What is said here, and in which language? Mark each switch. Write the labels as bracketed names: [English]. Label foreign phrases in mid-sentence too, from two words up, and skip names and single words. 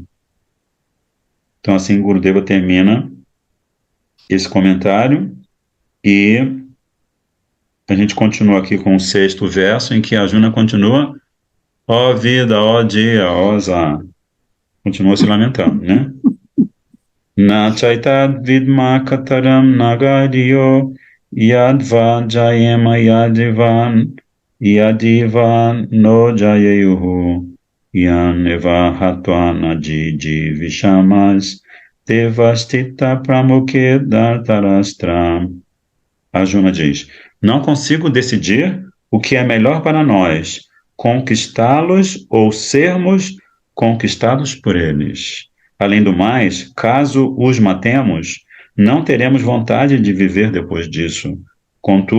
[Portuguese] Então, assim, Gurudeva termina esse comentário e a gente continua aqui com o 6º verso, em que a Arjuna continua: ó vida, ó dia, ó azar. Continua se lamentando, né? [Sanskrit] न चैतद्विद्म कतरन् नगरीयो यद्वा जयेम यदि वा नो जयेयुः यानेव हत्वा न जिजी विषामस् तेऽवस्थिताः प्रमुखे धार्तराष्ट्राः. [Portuguese] Arjuna diz: não consigo decidir o que é melhor para nós, conquistá-los ou sermos conquistados por eles. Além do mais, caso os matemos, não teremos vontade de viver depois disso.